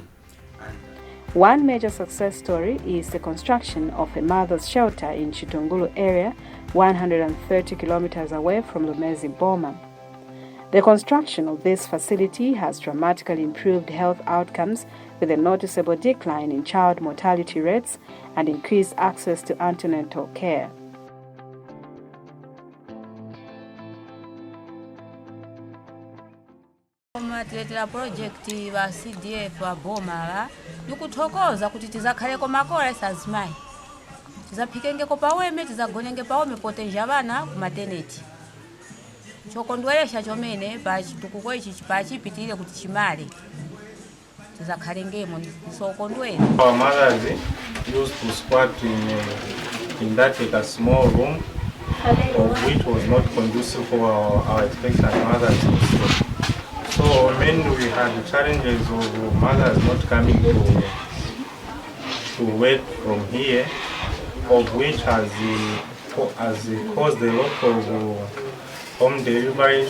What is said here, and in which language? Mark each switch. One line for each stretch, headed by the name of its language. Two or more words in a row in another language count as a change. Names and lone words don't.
English: One major success story is the construction of a mother's shelter in Chitungulu area, 130 kilometers away from Lumezi Boma. The construction of this facility has dramatically improved health outcomes with a noticeable decline in child mortality rates and increased access to antenatal care.
Tumbuka: Tuletera project wa CDF wa Boma nikuthokoza kuti tizakhaleko makola sazimai tizaphikengeko paweme tizagonenge paweme potenja vana ku maternity chokondweresha chomene pa chitukuko ichi pachipitirire kuti chimale tizakhalengemo sokondwera.
English: Our mothers used to squat in that like a small room of which was not conducive for our expectant mothers. So mainly we had the challenges of mothers not coming to work from here, of which has caused a lot of home deliveries.